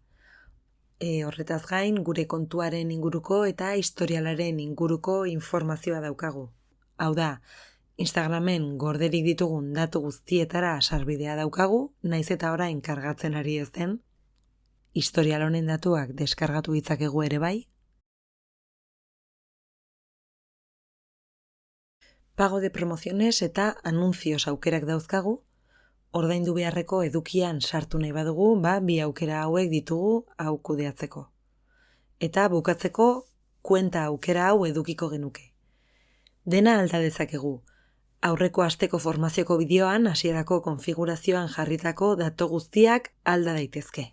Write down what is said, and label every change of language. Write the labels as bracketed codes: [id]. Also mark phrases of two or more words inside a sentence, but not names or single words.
[eu] Horretaz gain, gure kontuaren inguruko eta historialaren inguruko informazioa daukagu. Hau da, Instagramen gorderik ditugun datu guztietara sarbidea daukagu, naiz eta orain kargatzen ari ez den. Historial honen datuak deskargatu ditzakegu ere bai. [es] Pago de promociones [eu] eta anuncios aukerak dauzkagu. Ordaindu beharreko edukian sartu nahi badugu, bi aukera hauek ditugu hau kudeatzeko. Eta bukatzeko kuenta aukera hau edukiko genuke. Dena alda dezakegu. Aurreko asteko formazioko bideoan hasierako konfigurazioan jarritako datu guztiak alda daitezke.